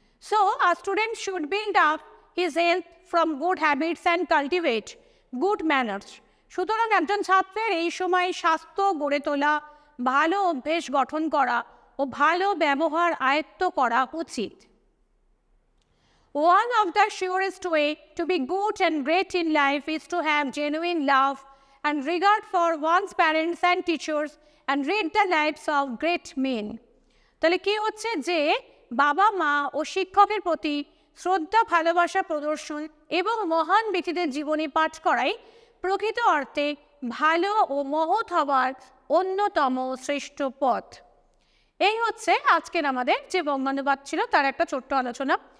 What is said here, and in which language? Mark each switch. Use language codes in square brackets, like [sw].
[en] So, a student should build up his health from good habits and cultivate good manners. [bn] সুতরাং একজন ছাত্রের এই সময় স্বাস্থ্য গড়ে তোলা, ভালো অভ্যেস গঠন করা ও ভালো ব্যবহার আয়ত্ত করা উচিত। [en] One of the surest way to be good and great in life is to have genuine love and regard for one's parents and teachers and read the lives of great men. [bn] তাহলে কি হচ্ছে যে বাবা মা ও শিক্ষকের প্রতি শ্রদ্ধা ভালোবাসা প্রদর্শন এবং মহান ব্যক্তিদের জীবনী পাঠ করাই প্রকৃত অর্থে ভালো ও মহৎ হওয়ার অন্যতম শ্রেষ্ঠ পথ। এই হচ্ছে আজকের আমাদের যে বঙ্গানুবাদ ছিল তার একটা ছোট্ট আলোচনা।